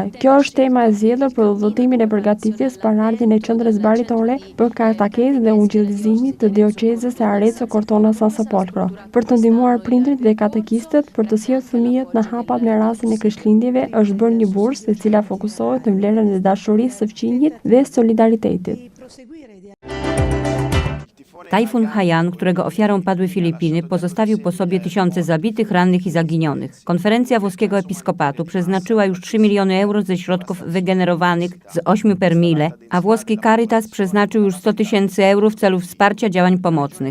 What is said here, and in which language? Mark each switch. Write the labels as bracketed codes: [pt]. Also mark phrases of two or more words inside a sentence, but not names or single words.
[sq] Kjo është tema e zgjedhur për udhëtimin e përgatitjes për ardhjen e qendrës baritore për katekezë dhe ungjillëzimit të dioqezës së Arezzo Cortona San Sepolcro, për të ndihmuar prindrit dhe katekistët për të sjellë fëmijët në hapat me rastin e Krishtlindjeve. Është bërë një bursë e cila fokusohet në vlerën e dashurisë së fëmijët dhe solidaritetit. [pl] Tajfun Haiyan, którego ofiarą padły Filipiny, pozostawił po sobie tysiące zabitych, rannych i zaginionych. Konferencja włoskiego episkopatu przeznaczyła już 3 miliony euro ze środków wygenerowanych z 8 [it] per mille, [pl] a włoski Caritas przeznaczył już 100 tysięcy euro w celu wsparcia działań pomocnych.